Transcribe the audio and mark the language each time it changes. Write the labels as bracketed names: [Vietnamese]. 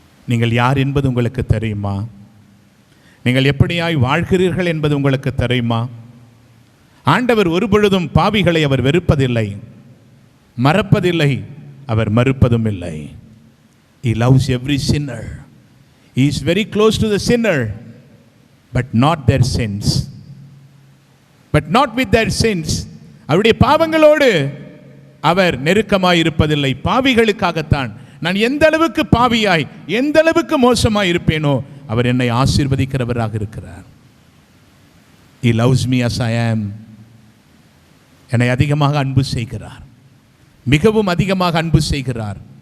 [Tamil] நீங்கள் யார் என்பது உங்களுக்கு தெரியுமா? நீங்கள் எப்படியாய் வாழ்கிறீர்கள் என்பது உங்களுக்கு தெரியுமா? ஆண்டவர் ஒருபொழுதும் பாவிகளை அவர் வெறுப்பதில்லை, மறப்பதில்லை, அவர் மறுப்பதும் இல்லை. [English] He loves every sinner. He is very close to the sinner, but not their sins. But not with their sins. [Tamil] அவருடைய பாவங்களோடு அவர் நெருக்கமாய் இருப்பதில்லை, பாவிகளுக்காகத்தான். நான் எந்த அளவுக்கு பாவியாய், எந்த அளவுக்கு மோசமாய் இருப்பேனோ அவர் என்னை ஆசீர்வதிக்கிறவராக இருக்கிறார். [English] He loves me as I am. [Tamil] என்னை அதிகமாக அன்பு செய்கிறார், மிகவும் அதிகமாக அன்பு செய்கிறார்.